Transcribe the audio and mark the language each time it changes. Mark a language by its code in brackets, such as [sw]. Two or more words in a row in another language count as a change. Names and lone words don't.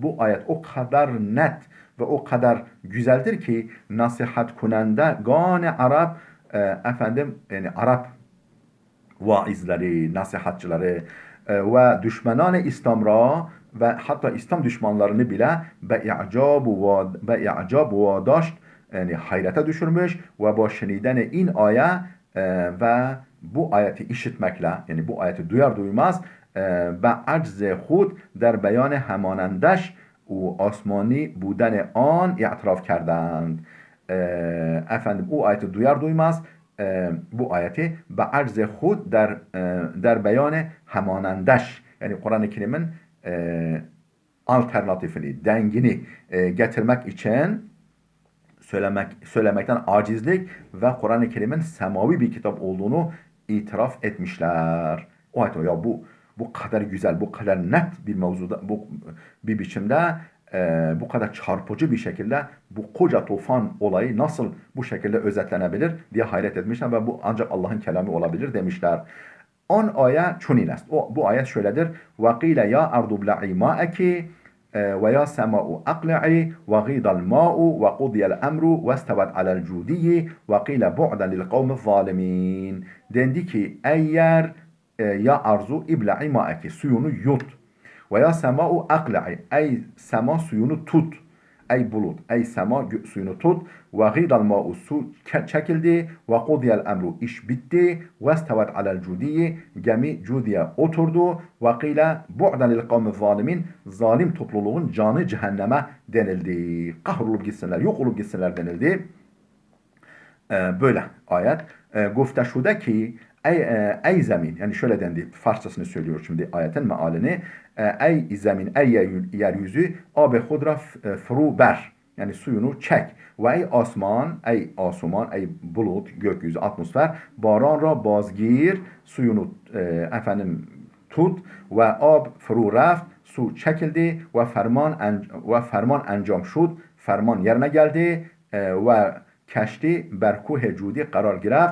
[tr] Bu ayet o kadar net ve o kadar güzeldir ki [fa] نصیحت کنندگان عرب [tr] yani Arap vaizleri, nasihatçıları ve [fa] دشمنان اسلام را [tr] ve hatta İslam düşmanlarını bile [fa] به اعجاب واداشت, [tr] yani hayrete düşürmüş [fa] و با شنیدن این آیه [tr] ve bu ayeti işitmekle, yani bu ayeti duyar duymaz [fa] به عجز خود در بیان همانندش و آسمانی بودن آن اعتراف کردند. [tr] Efendim o ayeti duyar duymaz bu ayeti [fa] به عجز خود در بیان همانندش, [tr] yani Kur'an-ı Kerim'in alternatifini, dengini getirmek için söylemekten acizlik ve Kur'an-ı Kerim'in semavi bir kitap olduğunu itiraf etmişler. O ayet ya bu kadar güzel, bu kadar net bir mevzuda, bu bir biçimde bu kadar çarpıcı bir şekilde bu koca tufan olayı nasıl bu şekilde özetlenebilir diye hayret etmişler ve bu ancak Allah'ın kelamı olabilir demişler. 10 [fa] آیه چنین است. [tr] Bu ayet şöyledir. [ar] وَقِيلَ يَا أَرْضُ بْلَعِي مَاءَكِ ويا سماء أقلعي وغيض الماء وقضي الأمر واستوت على الجودي وقيل بعدا للقوم الظالمين. [tr] Dendi ki ey yer [ar] يا أرض ابلعي ماءك, [tr] suyunu yut. [ar] ويا سماء أقلعي, [tr] ey sema suyunu tut. Ey bulut, ey sema suyunu tut. [ar] وغيض الماء, [tr] su çekildi. [ar] وقضي الأمر, [tr] iş bitti. [ar] واستوت على الجودي, [tr] gemi cudiye oturdu. [ar] وقيل بعدا للقوم الظالمين, [tr] zalim topluluğun canı cehenneme denildi. Kahrolup gitsinler, yok olup gitsinler denildi. Böyle ayet. [fa] گفته شد که ای زمین, [tr] yani şöyle dendi, Farsçasını söylüyor şimdi ayetin mealini. Ey zemin, ey yeryüzü, [fa] آب خود را فرو بر, [tr] yani suyunu çek. Ve ey asman, ey asuman, ey bulut, gökyüzü, atmosfer, [fa] باران را بازگیر, [tr] suyunu tut. [fa] و آب فرو رفت, [tr] su çekildi. [fa] و فرمان انجام شد, [tr] ferman yerine geldi. [fa] و کشتی برکوه جودی قرار گرفت.